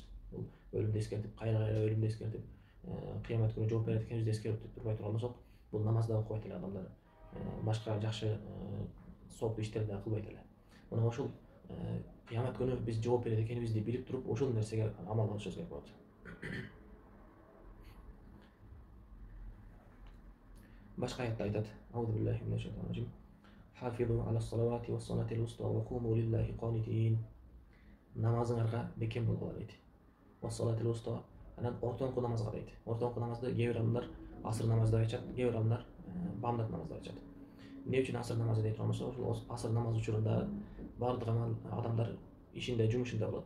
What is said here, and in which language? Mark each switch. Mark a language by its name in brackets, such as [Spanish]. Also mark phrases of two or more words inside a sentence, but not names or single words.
[Kyrgyz] Бул өлүмдү эскертип, кайра өлүмдү эскертип, кыямат күнү жооп берет экенибизди эскертип турбай турган болсок, бул намазды окубайт эле адамдар. Башка жакшы сооптуу иштерди да кылбайт эле. Мына ошол кыямат күнү биз жооп берет экенибизди билип туруп, ошол нерсеге амал кылышыбыз керек болот. Башка аятта айтат: [Arabic] أعوذ بالله من الشيطان الرجيم. حافظوا على الصلوات والصلاة الوسطى وقوموا لله قانتين. [Kyrgyz] Намазыңарга бекем болгула дейт. [Arabic] والصلاة الوسطى, [Kyrgyz] анан ортоңку намазга дейт. Ортоңку намазды кээ бир адамдар асыр намазы деп айтышат, кээ бир адамдар бамдат намаз деп айтышат. Эмне үчүн асыр намазы дейт болсо, ошол асыр намаз учурунда бардык адамдар ишинде, жумушунда болот.